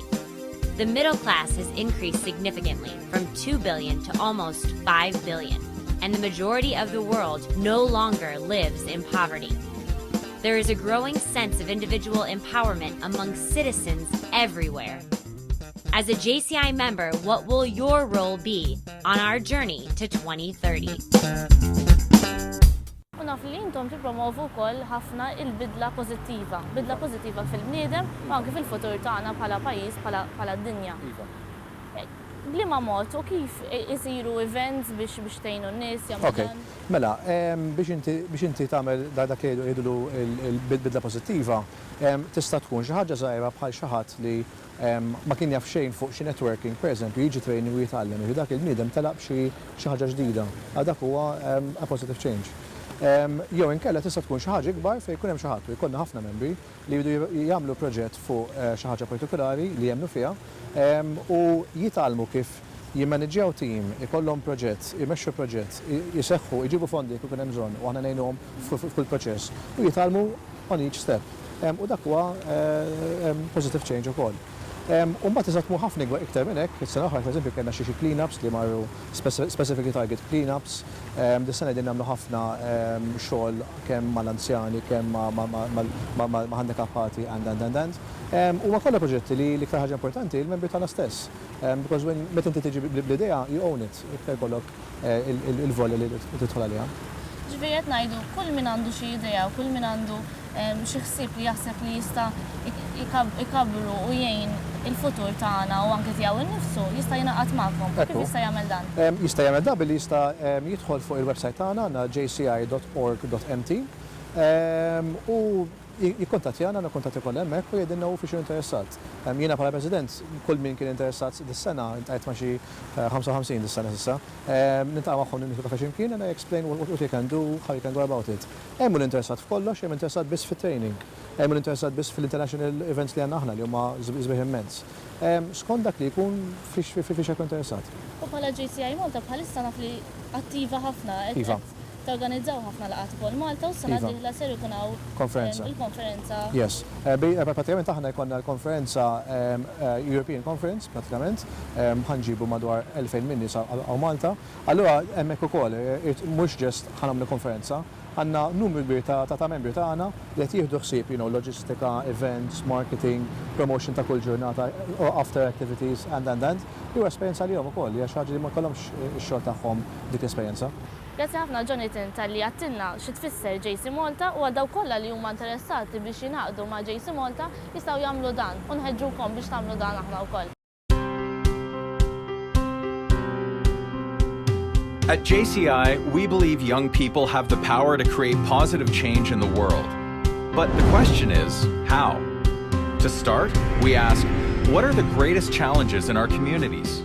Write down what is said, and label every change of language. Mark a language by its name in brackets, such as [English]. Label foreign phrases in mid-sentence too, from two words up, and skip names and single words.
[English] The middle class has increased significantly from 2 billion to almost 5 billion, and the majority of the world no longer lives in poverty. There is a growing sense of individual empowerment among citizens everywhere. As a JCI member, what will your role be on our journey to 2030? [Maltese] U naf li intom tippromovu wkoll ħafna il-bidla pożittiva fil-bniedem u anke fil-futur tagħna bħala pajjiż bħala d-dinja. Bliema mod u kif isiru events biex tgħinu n-nies jagħmlu dan? Mela, biex inti tagħmel dak jgħidu il-bidla pożittiva, tista' tkun xi ħaġa żgħira bħal xi ħadd li ma kien jaf xejn fuq xi networking, pereżempju, jiġi training u jitgħallem, dak il-bniedem telaq xi ħaġa ġdida. Dak huwa [English] a positive change. [Maltese] Jew inkella tista' tkun xi ħaġa ikbar fejn jkun hemm xi ħadd u jkollna ħafna membri li jridu jagħmlu proġett fuq xi ħaġa partikolari li jemmnu fiha u jitgħallmu kif jimmaneġġjaw tim, ikollhom proġett, jmexxu proġett, jiseħħu, jġibu fondi jekk ikun hemm bżonn u aħna ngħinuhom fil proċess u jitgħallmu [English] on each step. [Maltese] U dak huwa [English] positive change [Maltese] ukoll. U mbagħad iżgħat tmur ħafna iktar minn hekk, is-sena oħra pereżempju kellna xi clean-ups li marru [English] specific target clean-ups. [Maltese] Dis-sena qegħdin nagħmlu ħafna xogħol kemm mal-anzjani, kemm ma' handicappati and. Huma kollha proġetti li l-iktar ħaġa importanti il-membri tagħna stess. Because meta inti tiġi bl-idea, [English] you own it, [Maltese] iktar jkollok il-volja li tidħol għaliha. Ġifieri qed ngħidu kull min għandu xi idea u kull min għandu xi ħsieb li jaħseb li jista' ikabbru u jgħin il-futur tagħna u anke tiegħu innifsu jista' jingħaqad magħkom. Kif jista' jagħmel dan? Jista' jagħmel dan billi jista' jidħol fuq il-website tagħna jci.org.mt u jikkontattjana, nakkontatti kollha hemmhekk u jgħidilna hu fiex interessat. Jiena bħala President, kull min kien interessat dis-sena intqajt ma' xi 55 dis-sena s'issa. Niltaqa' magħhom nimħu kafe x'imkien [English] and I explain what you can do, how you can go about it. [Maltese] Hemm min interessat f'kollox, hemm interessat biss fit-training. Hemm min interessat biss fil- [English] international events [Maltese] li għandna aħna li huma żbieħ immens. Skont dak li jkun fiex jkun interessat. U bħala JCI Malta bħalissa naf li attiva ħafna. Torganizzaw ħafna laqgħat ukoll Malta u s-sena d-dieħla ser ikun hawn il-konferenza. Yes. Pratikament aħna jkollna l-konferenza [English] European Conference [Maltese] pratikament ħanġibu madwar 2000 min nies għaw Malta. Allura hemmhekk ukoll mhux ġest ħanagħmlu konferenza, għandna numru kbir ta' membri tagħna li qed jieħdu ħsieb loġistika, events, marketing, promotion ta' kull ġurnata, [English] after activities and. [Maltese] Jew esperjenza li hom ukoll, hija xi ħaġa li ma jkollhomx ix-xogħol tagħhom dik l-esperjenza. Grazzi ħafna Jonathan tal-li għattilna xi tfisser JC Malta u għadaw kollha li huma interessati biex jingħaqdu ma' JC Malta jistgħu jagħmlu dan u nħeġġukom biex tagħmlu dan aħna wkoll. [English] At JCI, we believe young people have the power to create positive change in the world. But the question is, how? To start, we ask, what are the greatest challenges in our communities?